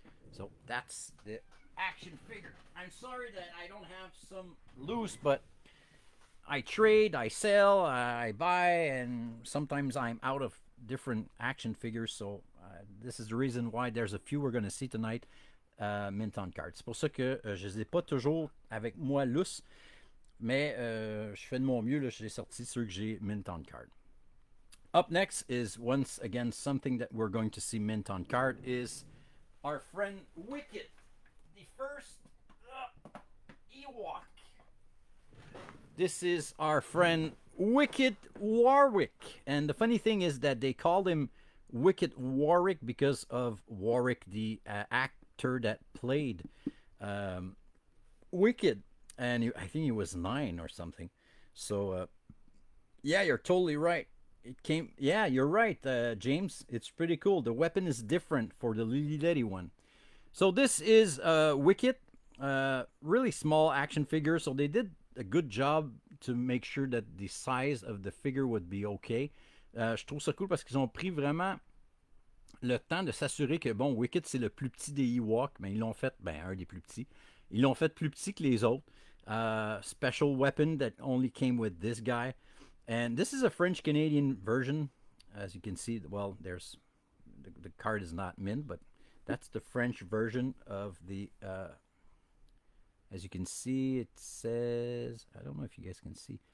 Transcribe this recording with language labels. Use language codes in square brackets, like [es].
[en] So that's the action figure. I'm sorry that I don't have some loose, but I trade, I sell, I buy, and sometimes I'm out of different action figures. So this is the reason why there's a few we're going to see tonight mint on card. [fr] C'est pour ça que je les ai pas toujours avec moi loose, mais je fais de mon mieux. Là, je les ai sortis ceux que j'ai mint on card. [en] Up next is once again something that we're going to see mint on card is our friend Wicket, the first Ewok. This is our friend Wicket Warwick. And the funny thing is that they called him Wicket Warwick because of Warwick, the actor that played Wicket. And I think he was 9 or something. So, yeah, you're totally right. It came, yeah, you're right, James. It's pretty cool. The weapon is different for the Lily Letty one. So this is Wicket. Really small action figure. So they did a good job to make sure that the size of the figure would be okay. [fr] Je trouve ça cool parce qu'ils ont pris vraiment le temps de s'assurer que, bon, Wicket, c'est le plus petit des Ewoks, mais ils l'ont fait, un des plus petits. Ils l'ont fait plus petit que les autres. [en] Special weapon that only came with this guy. And this is a French-Canadian version. As you can see, well, there's the card is not mint, but that's the French version of the... as you can see, it says... I don't know if you guys can see.